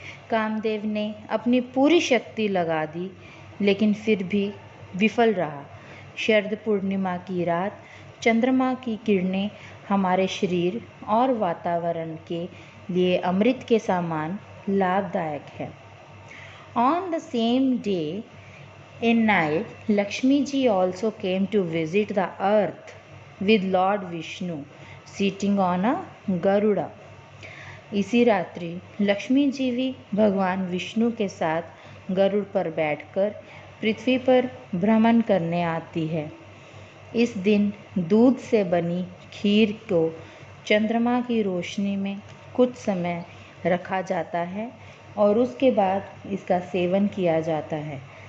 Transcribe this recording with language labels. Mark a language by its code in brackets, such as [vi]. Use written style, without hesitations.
[hi] कामदेव ने अपनी पूरी शक्ति लगा दी, लेकिन फिर भी विफल रहा। शरद पूर्णिमा की रात चंद्रमा की किरणें हमारे शरीर और वातावरण के लिए अमृत के समान लाभदायक है। [en] On the same day in night, Lakshmi ji also came to visit the earth with Lord Vishnu sitting on a Garuda. [hi] इसी रात्रि लक्ष्मी जी भी भगवान विष्णु के साथ गरुड़ पर बैठकर पृथ्वी पर भ्रमण करने आती है। इस दिन दूध से बनी खीर को चंद्रमा की रोशनी में कुछ समय रखा जाता है और उसके बाद इसका सेवन किया जाता है।